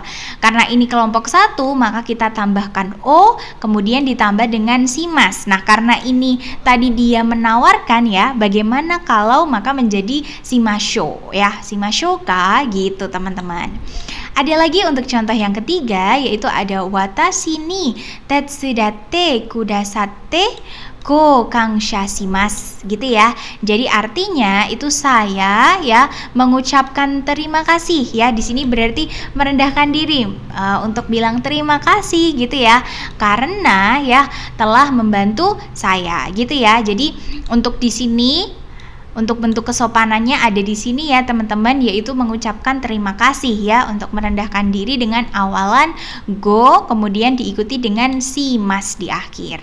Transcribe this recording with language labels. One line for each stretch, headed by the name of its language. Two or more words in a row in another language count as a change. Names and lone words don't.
Indonesian: Karena ini kelompok 1, maka kita tambahkan o, kemudian ditambah dengan shimas. Nah, karena ini tadi dia menawarkan ya, bagaimana kalau maka menjadi shimasho ya,
Japanese: しましょうか
Indonesian: gitu teman-teman. Ada lagi untuk contoh yang ketiga, yaitu ada
Japanese: 私に手伝ってくださってご感謝します
Indonesian: gitu ya. Jadi artinya itu saya ya mengucapkan terima kasih ya. Di sini berarti merendahkan diri untuk bilang terima kasih gitu ya, karena ya telah membantu saya gitu ya. Jadi untuk di sini, untuk bentuk kesopanannya ada di sini ya teman-teman, yaitu mengucapkan terima kasih ya, untuk merendahkan diri dengan awalan go, kemudian diikuti dengan shimas di akhir.